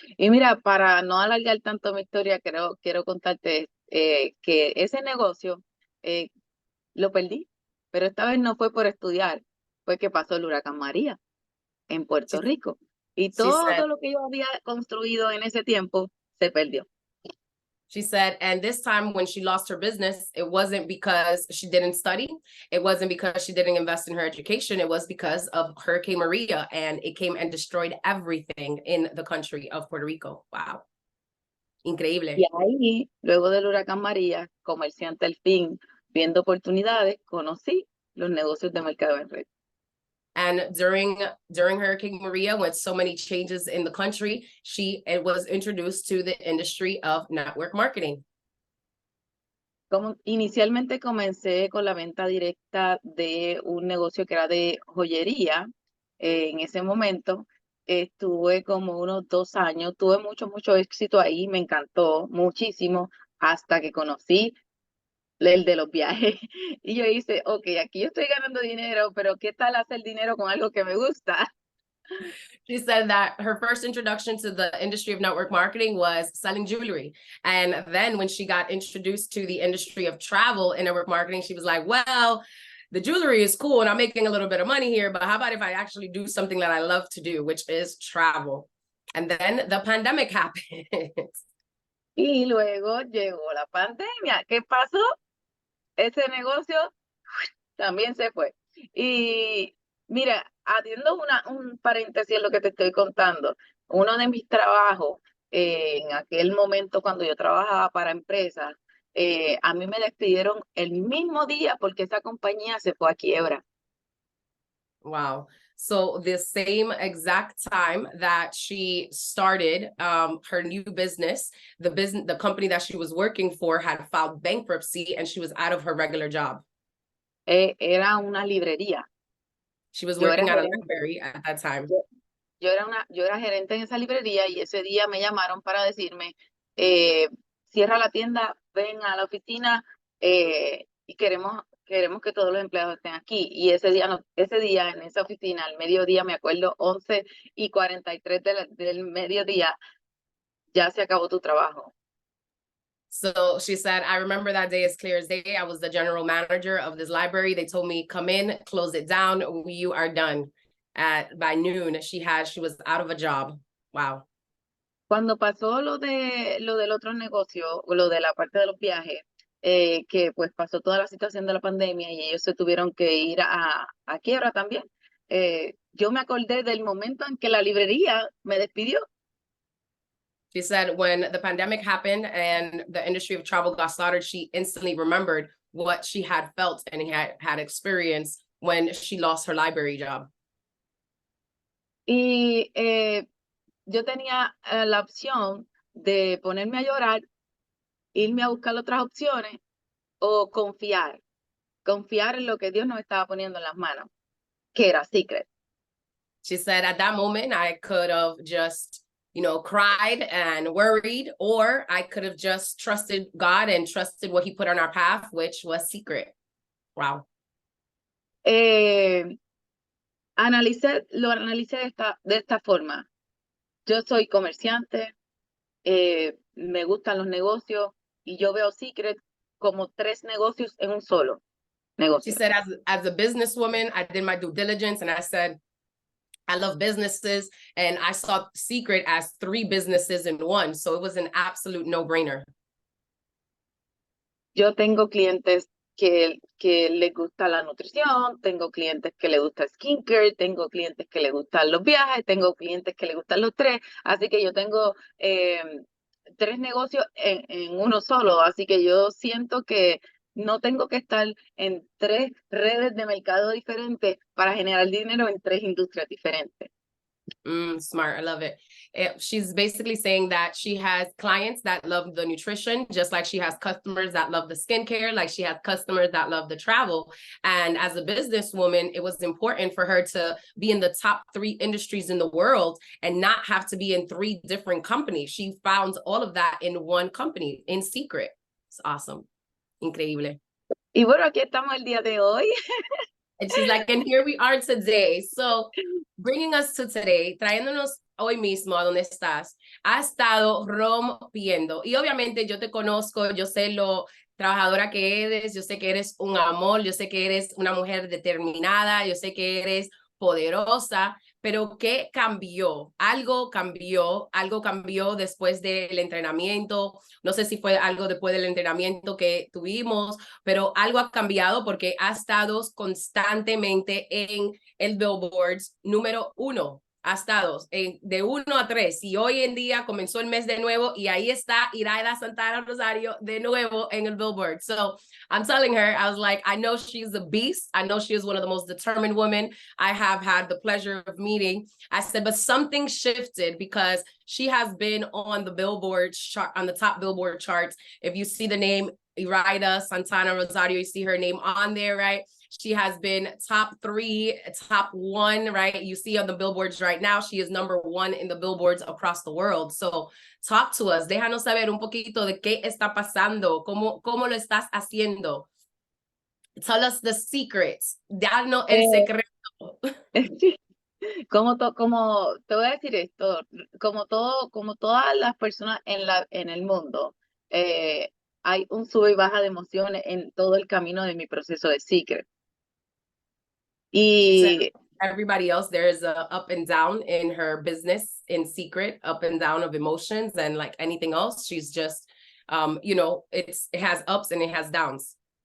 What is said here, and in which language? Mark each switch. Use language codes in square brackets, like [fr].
[es] Y mira, para no alargar tanto mi historia, quiero contarte que ese negocio eh, lo perdí, pero esta vez no fue por estudiar, fue que pasó el huracán María en [en] She, [es] Puerto Rico y [en] she said, [es] todo lo que yo había construido en ese tiempo se perdió. [en] She said, and this time when she lost her business, it wasn't because she didn't study. It wasn't because she didn't invest in her education. It was because of Hurricane Maria, and it came and destroyed everything in the country of Puerto Rico. Wow. [es] Y Increíble. ahí, luego del huracán María, comerciante al fin, viendo oportunidades, conocí los negocios de mercado en red. [en] And during Hurricane Maria, with so many changes in the country, it was introduced to the industry of network marketing. [es] Inicialmente comencé con la venta directa de un negocio que era de joyería. En ese momento estuve como unos 2 años, tuve mucho éxito ahí, me encantó muchísimo, hasta que conocí el de los viajes. Y yo hice, ok, aquí yo estoy ganando dinero, pero ¿qué tal hacer dinero con algo que me gusta? [en] She said that her first introduction to the industry of network marketing was selling jewelry. And then when she got introduced to the industry of travel and network marketing, she was like, well, the jewelry is cool and I'm making a little bit of money here, but how about if I actually do something that I love to do, which is travel? And then the pandemic happened. [es] Y luego llegó la pandemia. ¿Qué pasó? Ese negocio también se fue. Y mira, haciendo un paréntesis en lo que te estoy contando, uno de mis trabajos, en aquel momento cuando yo trabajaba para empresas, a mí me despidieron el mismo día porque esa compañía se fue a quiebra. [en] Wow. So the same exact time that she started her new business, the company that she was working for had filed bankruptcy and she was out of her regular job. [es] Era una librería. [en] She was [es] Yo era [en] working at a [es] gerente. [en] library at that time. [es] Yo era gerente en esa librería y ese día me llamaron para decirme, eh, cierra la tienda, ven a la oficina y queremos que todos los empleados estén aquí. Y ese día, ese día en esa oficina, al mediodía, me acuerdo, 11:43 del mediodía, ya se acabó tu trabajo. [en] So she said, I remember that day as clear as day. I was the general manager of this library. They told me, come in, close it down. You are done. By noon, she was out of a job. Wow. [es] Cuando pasó lo del otro negocio, o lo de la parte de los viajes, que pues pasó toda la situación de la pandemia y ellos se tuvieron que ir a quiebra también, yo me acordé del momento en que la librería me despidió. [en] She said when the pandemic happened and the industry of travel got slaughtered, she instantly remembered what she had felt and had experienced when she lost her library job. [es] Y yo tenía la opción de ponerme a llorar, irme a buscar otras opciones o confiar en lo que Dios nos estaba poniendo en las manos, que era Seacret. [en] She said at that moment, I could have just, cried and worried, or I could have just trusted God and trusted what he put on our path, which was Seacret. Wow. [es] Lo analicé de esta forma. Yo soy comerciante, me gustan los negocios y yo veo Seacret como 3 negocios en un solo [en] She [es] negocio. [en] said, as a businesswoman, I did my due diligence and I said, I love businesses, and I saw Seacret as 3 businesses in one. So it was an absolute no-brainer. [es] Yo tengo clientes que les gusta la nutrición, tengo clientes que les gusta skincare, tengo clientes que les gustan los viajes, tengo clientes que les gustan los 3, así que yo tengo 3 negocios en uno solo, así que yo siento que no tengo que estar en 3 redes de mercado diferentes para generar dinero en 3 industrias diferentes. [en] Smart. I love it. She's basically saying that she has clients that love the nutrition, just like she has customers that love the skincare, like she has customers that love the travel. And as a businesswoman, it was important for her to be in the top 3 industries in the world and not have to be in 3 different companies. She found all of that in one company, in Seacret. It's awesome. [es] Increíble. Y bueno, aquí estamos el día de hoy. [en] And she's like, and here we are today. So bringing us to today, [es] trayéndonos hoy mismo a donde estás, ha estado rompiendo. Y obviamente yo te conozco, yo sé lo trabajadora que eres, yo sé que eres un amor, yo sé que eres una mujer determinada, yo sé que eres poderosa, pero ¿qué cambió? Algo cambió después del entrenamiento. No sé si fue algo después del entrenamiento que tuvimos, pero algo ha cambiado porque ha estado constantemente en el Billboards número 1. Ha estado de 1 a 3 y hoy en día comenzó el mes de nuevo y ahí está Iraida Santana Rosario de nuevo en el Billboard. [en] So I'm telling her, I was like, I know she's a beast. I know she is one of the most determined women I have had the pleasure of meeting. I said, but something shifted because she has been on the Billboard chart, on the top Billboard charts. If you see the name Iraida Santana Rosario, you see her name on there, right? She has been top 3, top 1, right? You see on the billboards right now, she is number 1 in the billboards across the world. So talk to us, [es] déjanos saber un poquito de qué está pasando, cómo lo estás haciendo. [en] Tell us the secrets, [es] danos el secreto. Como te voy a decir esto, como todas las personas en el mundo, hay un sube y baja de emociones en todo el camino de mi proceso de Seacret. Y [en] everybody else, there is a up and down in her business in Seacret, up and down of emotions, and like anything else, she's just, you know, it has ups and it has downs.